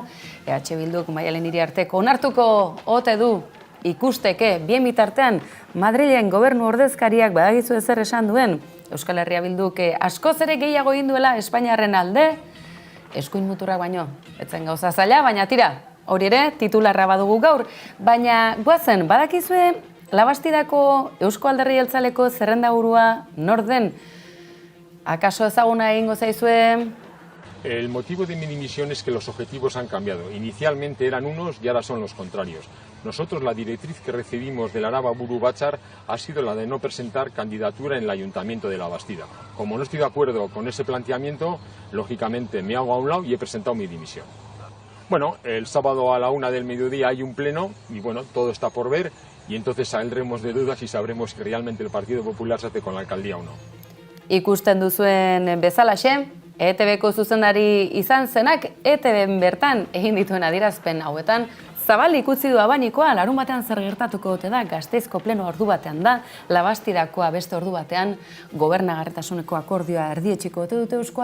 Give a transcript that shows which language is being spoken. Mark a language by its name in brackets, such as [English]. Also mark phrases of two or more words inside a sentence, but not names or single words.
[Basque] EH Bilduk Maialen Iriarteko onartuko ote du ikusteke, bien bitartean Madrilen gobernu ordezkariak badagizu ezer esan duen, Euskal Herria Bilduk askoz ere gehiago egin duela Espainiarren alde, eskuin muturrak baino, etzen gauza zaila, baina tira, hori ere, titularra badugu gaur, baina goazen, badakizue Labastidako Eusko Alderdi Jeltzaleko zerrendaburua nor den? Akaso ezaguna egingo zaizue [Spanish] El motivo de mi dimisión es que los objetivos han cambiado. Inicialmente eran unos y ahora son los contrarios. Nosotros, la directriz que recibimos del Araba Buru Batzar ha sido la de no presentar candidatura en el Ayuntamiento de La Bastida. Como no estoy de acuerdo con ese planteamiento, lógicamente me hago a un lado y he presentado mi dimisión. Bueno, el sábado a la 1 del mediodía hay un pleno y bueno, todo está por ver y entonces saldremos de dudas y sabremos si realmente el Partido Popular se hace con la alcaldía o no. [Basque] Ikusten duzuen bezalaxe, ETBko zuzendari izan zenak ETBen bertan egin dituen adierazpen hauetan, zabalik utzi du abanikoa, larunbatean zer gertatuko ote da, Gasteizko pleno ordu batean da, Labastidakoa beste ordu batean, gobernagarritasuneko akordioa erdietsiko ote dute Euzko